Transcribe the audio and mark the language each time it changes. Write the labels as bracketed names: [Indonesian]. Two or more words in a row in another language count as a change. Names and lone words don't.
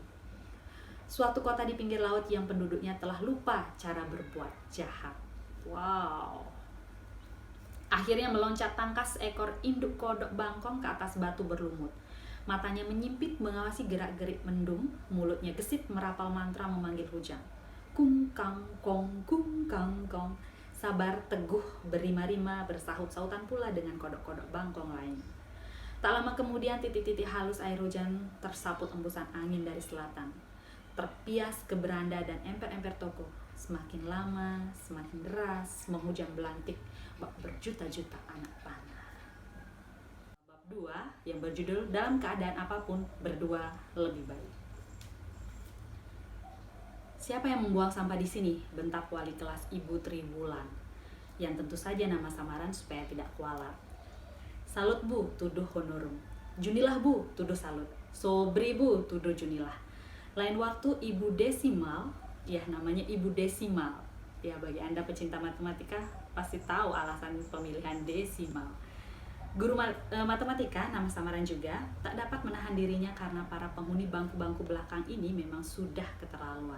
[Indonesian] Suatu kota di pinggir laut yang penduduknya telah lupa cara berbuat jahat. Wow. Akhirnya meloncat tangkas seekor induk kodok bangkong ke atas batu berlumut. Matanya menyimpit mengawasi gerak-gerik mendung, mulutnya gesit merapal mantra memanggil hujan. Kung kang kong, kung kang kong. Sabar teguh berima-rima bersahut-sahutan pula dengan kodok-kodok bangkong lain. Tak lama kemudian titik-titik halus air hujan tersaput embusan angin dari selatan. Terpias ke beranda dan emper-emper toko. Semakin lama, semakin deras, menghujam Belantik bak berjuta-juta anak panah. Bab 2 yang berjudul Dalam Keadaan Apapun, Berdua Lebih Baik. "Siapa yang membuang sampah di sini?" bentak wali kelas Ibu Triwulan, yang tentu saja nama samaran supaya tidak kualat. "Salut Bu," tuduh Honorum. "Junilah Bu," tuduh Salut. "Sobri Bu," tuduh Junilah. Lain waktu Ibu Desimal, ya namanya Ibu Desimal. Ya bagi Anda pecinta matematika pasti tahu alasan pemilihan desimal. Guru matematika, nama samaran juga, tak dapat menahan dirinya karena para penghuni bangku-bangku belakang ini memang sudah keterlaluan.